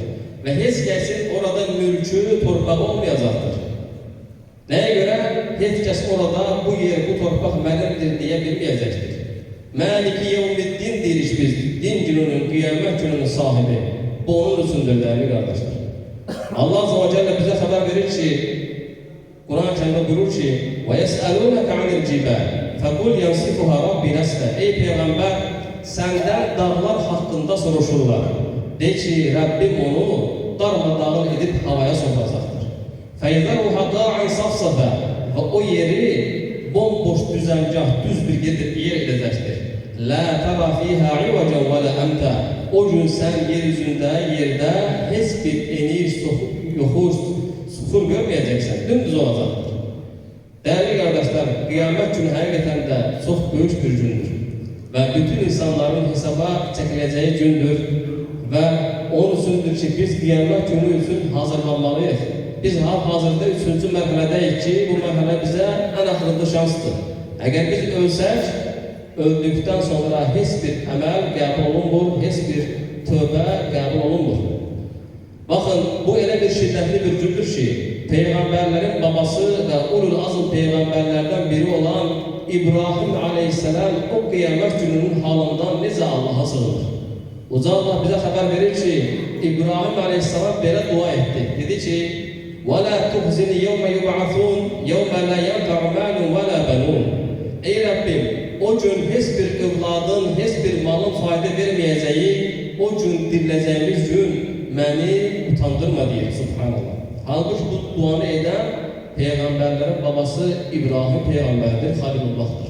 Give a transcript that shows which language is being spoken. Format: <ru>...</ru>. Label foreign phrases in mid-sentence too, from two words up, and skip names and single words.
<az>Və heç kəsin orada mülkü, torpağı olmayacaqdır. Nəyə görə? Heç kəs orada bu yer, bu torpaq mənimdir deyə bilməyəcəkdir.</az> <ar>مالك يوم الدين</ar> <az>deyirik biz, din gününün, qiyamət gününün sahibi. Bu onun üçündür, dəyərli qardaşlar.</az> <tr>Allah Azze ve Celle bize haber verir ki, Kur'an-ı Kerim'de buyurur ki,</tr> <ar>وَيَسْأَلُونَكَ عَنِ الْجِبَالِ فَقُلْ يَنْسِفُهَا رَبِّ نَسْفًا.</ar> <tr>Ey Peygamber, senden dağlar hakkında soruşurlar. De ki, Rabbim onu darmadağın edip havaya sokacaktır.</tr> <ar>فَيَذَرُهَا قَاعًا صَفْصَفًا.</ar> <tr>Ve o yeri bomboş düzengah, düz bir yer edecektir.</tr> <ar>لَا تَرَى فِيهَا عِوَجًا وَلَا أَمْتًا.</ar> <tr>O gün sen yeryüzünde, yerde heç bir eniş, yoxuş, suxur görmeyeceksen, dümdüz olacaktır. Değerli kardeşler, kıyamet günü hakikaten de çok büyük bir gündür. Ve bütün insanların hesaba çekileceği gündür. Ve onun üçündür ki biz kıyamet günü için hazırlanmalıyız. Biz hazırda 3.</tr> <az>mərhələdeyiz ki, bu mərhələ bize en axırıncı şansdır. Eğer biz ölsək, öldükten sonra heç bir əməl qəbul olunmur, heç bir tövbə qəbul olunmur. Bakın, bu elə bir şiddətli bir gündür ki, Peyğəmbərlərin babası və</az> <ar>أولو العزم</ar> <az>Peyğəmbərlərdən biri olan İbrahim aleyhisselam o qiyamət gününün halından necə Allah'a sığınır.</az> <tr>Uca Allah bize haber verir ki, İbrahim aleyhisselam belə dua etti. Dedi ki,</tr> <ar>وَلَا تُخْزِنِ يَوْمَ يُبْعَثُونَ يَوْمَ لَا يَنْفَعُ مَالٌ وَلَا بَنُونَ.</ar> <az>Ey Rabbim, o gün heç bir övladın, heç bir malın fayda verməyəcəyi, o gün diriləcəyimiz gün məni utandırma deyir, subhanallah. Halbuki bu duanı edən Peyğəmbərlərin babası İbrahim Peyğəmbərdir, Xalilullahdır.</az>